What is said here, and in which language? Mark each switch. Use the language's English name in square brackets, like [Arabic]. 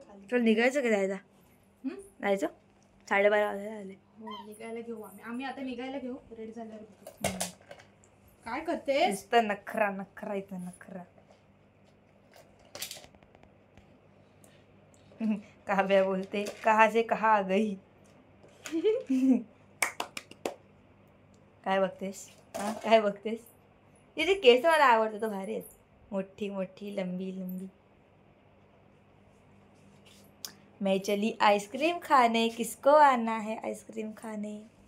[Marathi] चल निघायचं का, जायचं जायचं. 12:30 वाजायला आले. निघायला घेऊ आम्ही आता निघायला घेऊ. रेडी झाल्यावर काय करते. नुसतं नखरा नखरा इथं नखरा. काव्या बोलते, [Hindi] कहा से कहा आ गई. [Marathi] काय बघतेस, काय बघतेस. तिचे केस मला आवडतं, तो भारी आहेत, मोठी मोठी [Hindi] लंबी लंबी. मैं चली आइसक्रीम खाने, किसको आना है आइसक्रीम खाने.